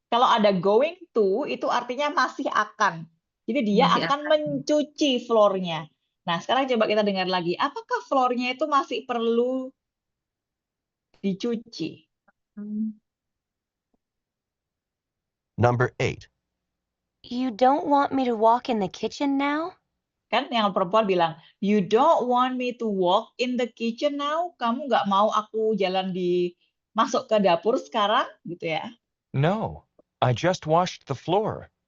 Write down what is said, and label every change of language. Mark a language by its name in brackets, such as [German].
[Indonesian] Kalau ada going to, itu artinya masih akan. Jadi dia Masih akan mencuci floornya. Nah, sekarang coba kita dengar lagi. Apakah floornya itu masih perlu dicuci? [English] Number 8. You don't want me to walk in the kitchen now? [Indonesian] Kan yang perempuan bilang, [English] you don't want me to walk in the kitchen now? [Indonesian] Kamu nggak mau aku jalan masuk ke dapur sekarang? Gitu ya. [English] No, I just washed the floor.